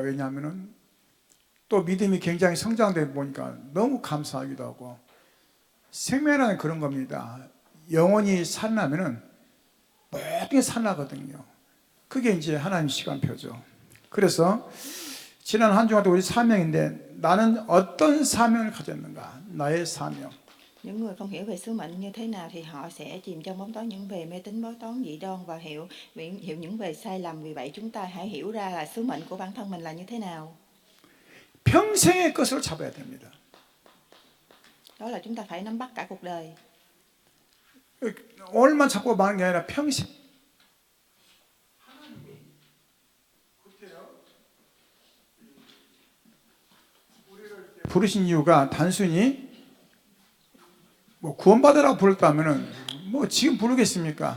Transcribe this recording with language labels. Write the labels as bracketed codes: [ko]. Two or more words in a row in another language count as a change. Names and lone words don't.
[ko] 왜냐하면은 또 믿음이 굉장히 성장되고 보니까 너무 감사하기도 하고 생명이라는 그런 겁니다. 영혼이 살아나면은 모든 게 살아나거든요. 그게 이제 하나님 시간표죠. 그래서 지난 한 주간 우리 사명인데 나는 어떤 사명을 가졌는가? 나의 사명. [vi] Những người không hiểu về sứ mệnh như thế nào thì họ sẽ chìm trong bóng tối những về mê tín bói toán dị đoan và hiểu những về sai lầm. Vì vậy chúng ta hãy hiểu ra là sứ mệnh của bản thân mình là như thế nào. [ko] 평생의 것을 잡아야 됩니다. [vi] Đó là chúng ta phải nắm bắt cả cuộc đời. [ko] 오늘만 잡고 마는 게 아니라 평생. 부르신 이유가 단순히 뭐 구원받으라고 불렀다면은 뭐 지금 부르겠습니까?